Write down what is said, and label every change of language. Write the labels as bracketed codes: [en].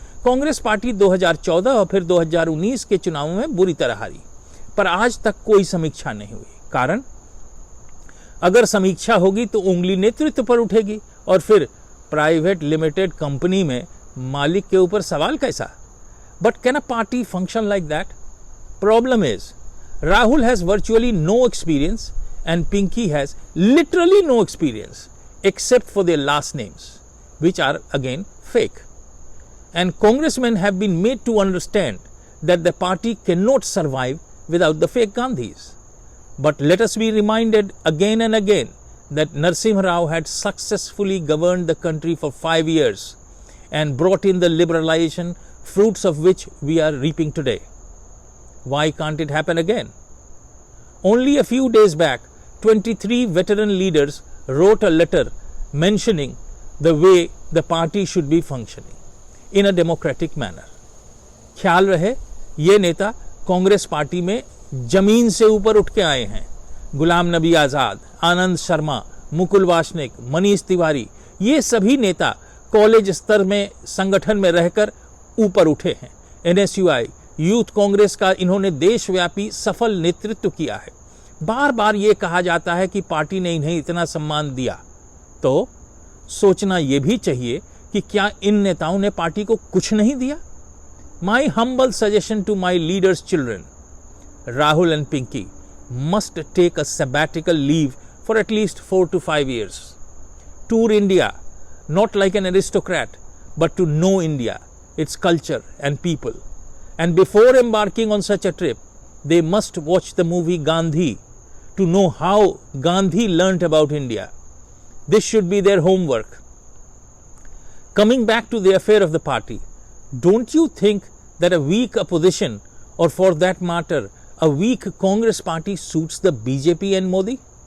[hi] Congress party 2014 और फिर 2019 के चुनावों में बुरी तरह हारी, पर आज तक कोई समीक्षा नहीं हुई। कारण, अगर समीक्षा होगी तो उंगली नेतृत्व पर उठेगी और फिर प्राइवेट लिमिटेड कंपनी में मालिक के ऊपर सवाल कैसा? [en] But can a party function like that? Problem is Rahul has virtually no experience and Pinky has literally no experience except for their last names, which are again fake. And congressmen have been made to understand that the party cannot survive without the fake Gandhis. But let us be reminded again and again that Narasimha Rao had successfully governed the country for 5 years and brought in the liberalization, fruits of which we are reaping today. Why can't it happen again? Only a few days back, 23 veteran leaders wrote a letter mentioning the way the party should be functioning in a democratic manner. [hi] ख्याल रहे, ये नेता Congress party में जमीन से ऊपर उठ के आए हैं। गुलाम नबी आजाद, आनंद शर्मा, मुकुल वासनिक, मनीष तिवारी, ये सभी नेता कॉलेज स्तर में संगठन में रहकर ऊपर उठे हैं। NSUI यूथ कांग्रेस का इन्होंने देशव्यापी सफल नेतृत्व किया है। बार बार ये कहा जाता है कि पार्टी ने इन्हें इतना सम्मान दिया, तो सोचना ये भी चाहिए कि क्या इन नेताओं ने पार्टी को कुछ नहीं दिया? [en] My humble suggestion to my leader's children, Rahul and Pinky must take a sabbatical leave for at least 4 to 5 years. Tour India, not like an aristocrat, but to know India, its culture and people. And before embarking on such a trip, they must watch the movie Gandhi to know how Gandhi learnt about India. This should be their homework. Coming back to the affair of the party, don't you think that a weak opposition, or for that matter, a weak Congress party suits the BJP and Modi?